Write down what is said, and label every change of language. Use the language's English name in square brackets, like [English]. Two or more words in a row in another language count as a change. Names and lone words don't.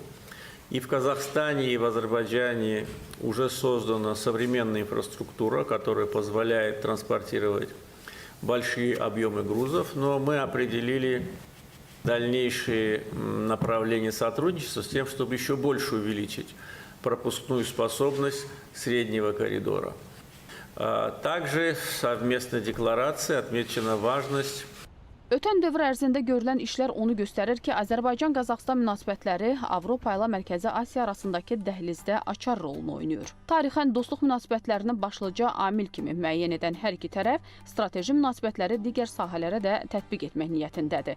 [Russian] И в Казахстане, и в Азербайджане уже создана современная инфраструктура, которая позволяет транспортировать большие объемы грузов, но мы определили дальнейшие направления сотрудничества с тем, чтобы еще больше увеличить пропускную способность среднего коридора. Также в совместной декларации отмечена важность. [Azerbaijani] Ötən dövr ərzində görülən işlər onu göstərir ki, Azərbaycan-Qazaxıstan münasibətləri Avropa ilə Mərkəzi Asiya arasındakı dəhlizdə açar rolunu oynayır. Tarixən dostluq münasibətlərinin başlıca amil kimi müəyyən edən hər iki tərəf strateji münasibətləri digər sahələrə də tətbiq etmək niyyətindədir.